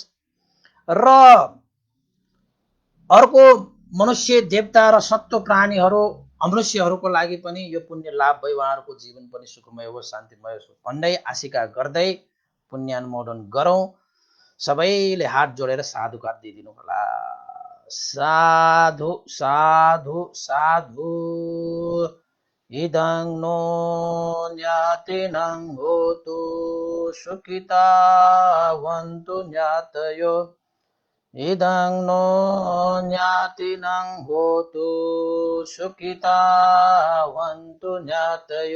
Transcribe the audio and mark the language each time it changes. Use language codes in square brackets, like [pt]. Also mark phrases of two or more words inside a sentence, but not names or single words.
[ne] र अर्को मनुष्य, देवता र सत्व प्राणीहरू, अमनुष्यहरूको लागि पनि यो पुण्य लाभ भई उहाँहरूको जीवन पनि सुखमय होस्, शान्तिमय होस् भन्दै आशिका गर्दै पुण्यानुमोदन गरौँ। सबैले हात जोडेर साधुकार दिइदिनु होला। साधु साधु साधु। [pi] इदं नो ज्ञातिनं होतु सुखिता वन्तु ज्ञातयो। इदं नो ज्ञातिनं होतु सुखिता वन्तु ज्ञातयो।